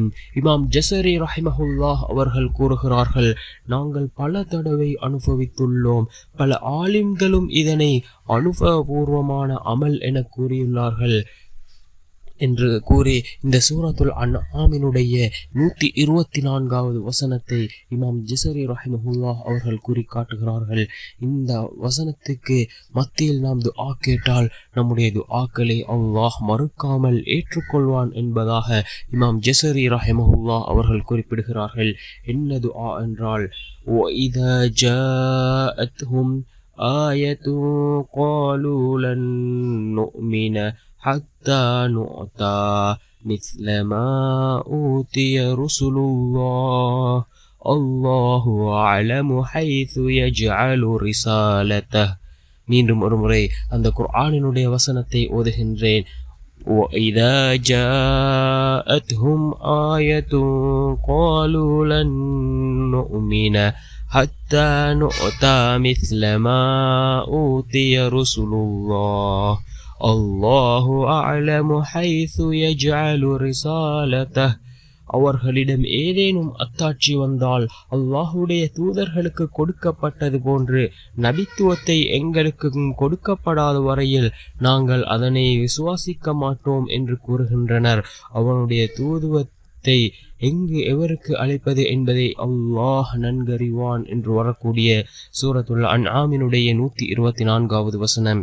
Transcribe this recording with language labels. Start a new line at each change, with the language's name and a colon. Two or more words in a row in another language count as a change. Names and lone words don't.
Tamil: இமாம் ஜஸரி ரஹிமஹுல்லாஹ் அவர்கள் கூறுகிறார்கள், நாங்கள் பல தடவை அனுபவித்துள்ளோம், பல ஆலிம்களும் இதனை அனுபவபூர்வமான அமல் என கூறியுள்ளார்கள் என்று கூறி இந்த சூரத்துல் அன்ஆமினுடைய 124வது வசனத்தை இமாம் ஜஸரி ரஹிமஹுல்லாஹ் அவர்கள் கூறி காட்டுகிறார்கள். இந்த வசனத்துக்கு மத்தியில் நாம் துஆ கேட்டால் நம்முடைய துஆக்களை அல்லாஹ் மறுக்காமல் ஏற்றுக்கொள்வான் என்பதாக இமாம் ஜஸரி ரஹிமஹுல்லாஹ் அவர்கள் குறிப்பிடுகிறார்கள். என்ன துஆ என்றால்,
Arabic: وَإِذَا جَاءَتْهُمْ آيَةٌ قَالُوا لَن نُؤْمِنَ حَتَّى نُؤْتَى مِثْلَ مَا أُوتِيَ رُسُلُ اللَّهُ أَعْلَمُ حَيْثُ يَجْعَلُ رِسَالَتَهُ.
Tamil: மீண்டும் ஒரு முறை அந்த குர்ஆனினுடைய வசனத்தை ஓதுகின்றேன்.
Arabic: وَإِذَا جَاءَتْهُمْ آيَةٌ قَالُوا لَن نُؤْمِنَ حَتَّى نُؤْتَى مِثْلَ مَا أُوتِيَ رُسُلُ اللَّهُ أَعْلَمُ حَيْثُ يَجْعَلُ رِسَالَتَهُ.
Tamil: அவர்களிடம் ஏதேனும் அத்தாட்சி வந்தால் அல்லாஹ்வுடைய தூதர்களுக்கு கொடுக்கப்பட்டது போன்று நபித்துவத்தை எங்களுக்கு கொடுக்கப்படாத வரையில் நாங்கள் அதனை விசுவாசிக்க மாட்டோம் என்று கூறுகின்றனர். அவனுடைய தூதுவத்தை எங்கு எவருக்கு அழைப்பது என்பதை அல்லாஹ் நன்கறிவான் என்று வரக்கூடிய சூரத்துல் அன்ஆமினுடைய 124வது வசனம்.